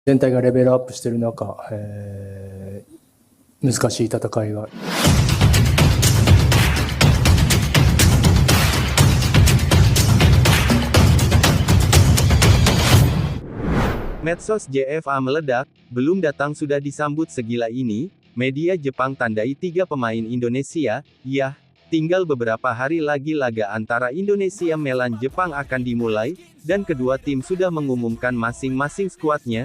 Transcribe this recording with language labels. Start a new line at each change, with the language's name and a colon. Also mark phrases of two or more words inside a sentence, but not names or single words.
Japanese: 全体がレベルアップしている中、難しい戦いが
Indonesian: Medsos JFA meledak, belum datang sudah disambut segila ini, media Jepang tandai 3 pemain Indonesia, yah, tinggal beberapa hari lagi laga antara Indonesia melawan Jepang akan dimulai, dan kedua tim sudah mengumumkan masing-masing skuadnya.